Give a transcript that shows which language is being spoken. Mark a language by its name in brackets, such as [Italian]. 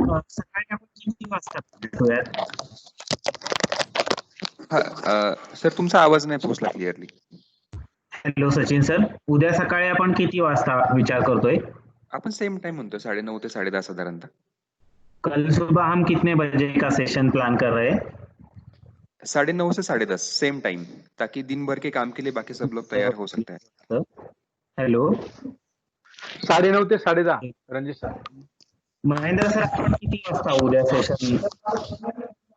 [Marathi] सकाळी आपण किती वाजता भेटूयात? सर, तुमचा आवाज नाही पोहोचला क्लिअरली. हॅलो सचिन सर, उद्या सकाळी आपण किती वाजता विचार करतोय? अपन सेम टाइम म्हणतो, 9:30 ते 10:30 साधारणतः. [Hindi] कल सुबह हम कितने बजे का सेशन प्लान कर रहे हैं? 9:30 से 10:30 सेम टाइम, ताकि दिन भर के काम के लिए बाकी सब लोग तैयार हो सकते हैं. हेलो, [Marathi] 9:30 ते 10:30 रणजित सर. महेंद्र सर, आपण किती वाजता उद्या सेशन?